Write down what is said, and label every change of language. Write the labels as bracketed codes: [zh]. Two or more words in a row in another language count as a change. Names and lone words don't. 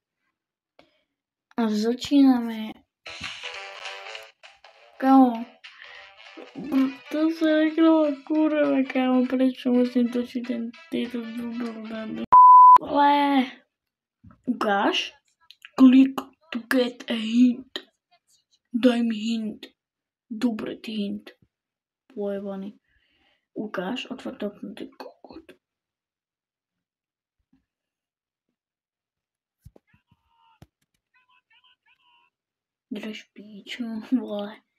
[sk] A začíname. Kámo. To sa reklama kurva, kámo, prečo musím točiť tieto dubelné. Ale ukáž. [en] Click to get a hint. [sk] Daj mi hint. Dobre, ty hint. Pojebaný. Ukáž, otvor to okno, ty kokot. Drž píču, vole.